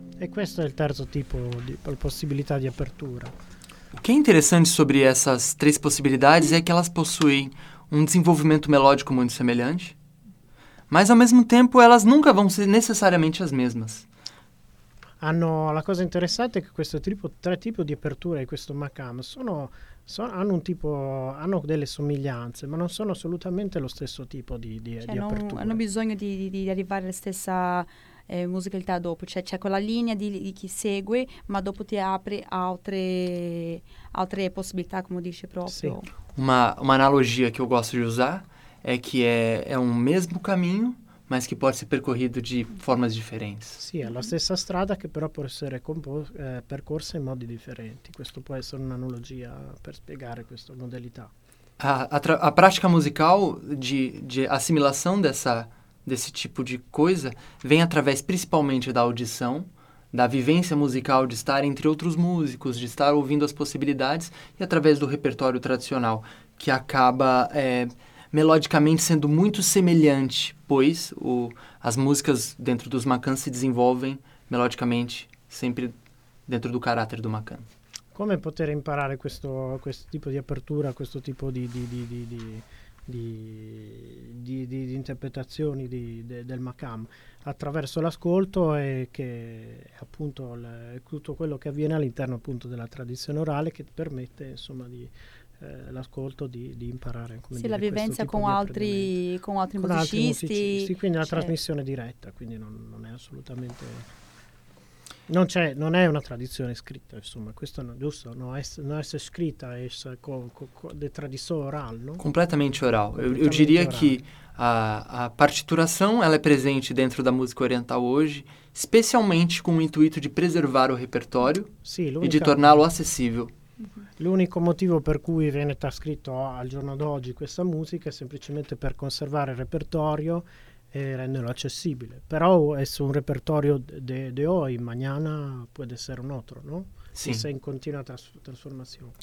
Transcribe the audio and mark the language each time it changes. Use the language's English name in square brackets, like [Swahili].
[Italian] Questo è il terzo tipo di possibilità di apertura. [Portuguese] O que é interessante sobre essas três possibilidades é que elas possuem um desenvolvimento melódico muito semelhante, mas ao mesmo tempo elas nunca vão ser necessariamente as mesmas. [Italian] Hanno la cosa interessante è che questo tre tipi di apertura di questo makam hanno delle somiglianze, ma non sono assolutamente lo stesso tipo di apertura. Hanno bisogno di arrivare alla stessa musicalità dopo, cioè c'è quella linea di chi segue, ma dopo ti apre altre possibilità, come dice proprio. Sì. [Portuguese] Uma analogia [Italian] che io gosto di usare è che è un mesmo cammino, ma che può essere percorrido di forme differenti. Sì, è la stessa strada che però può essere percorsa in modi differenti. Questo può essere un'analogia per spiegare questa modalità. [Portuguese] A [Italian] pratica musicale di assimilazione [Portuguese] desse tipo de coisa vem através principalmente da audição, da vivência musical, de estar entre outros músicos, de estar ouvindo as possibilidades, e através do repertório tradicional, que acaba melodicamente sendo muito semelhante, pois as músicas dentro dos makans se desenvolvem melodicamente sempre dentro do caráter do makan. Como poder [Italian] imparar questo tipo de apertura, questo tipo de di interpretazioni del maqam attraverso l'ascolto, e che appunto tutto quello che avviene all'interno appunto della tradizione orale, che permette insomma di l'ascolto di imparare, come sì, dire, la vivenza con altri musicisti, quindi la trasmissione diretta, quindi non è assolutamente, non c'è, non è una tradizione scritta, insomma, questo è giusto, non è scritta, è tradizione orale, completamente orale. [Portuguese] Eu diria que a partituração ela é presente dentro da música oriental hoje, especialmente com o intuito de preservar o repertório e de torná-lo acessível. [Italian] L'unico motivo per cui viene trascritto al giorno d'oggi questa musica è semplicemente per conservare il repertorio e renderlo accessibile. Però è su un repertorio [Spanish] de hoy, mañana [Italian] può essere un altro, no? Sì. Se è in continua trasformazione.